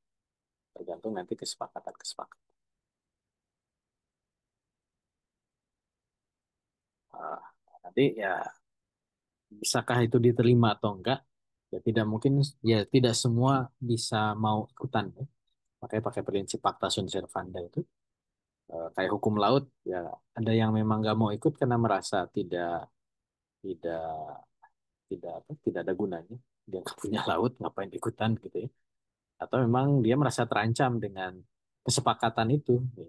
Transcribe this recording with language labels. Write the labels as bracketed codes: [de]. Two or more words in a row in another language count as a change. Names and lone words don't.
[id] Tergantung nanti kesepakatan-kesepakatan. Uh, Nanti ya bisakah itu diterima atau enggak? Ya tidak mungkin, ya tidak semua bisa mau ikutan. Ya. Makanya pakai prinsip [la] pacta sunt servanda [id] itu. Kayak hukum laut, ya ada yang memang nggak mau ikut karena merasa tidak tidak tidak apa, tidak ada gunanya. Dia nggak punya laut, ngapain ikutan gitu ya. Atau memang dia merasa terancam dengan kesepakatan itu, ya.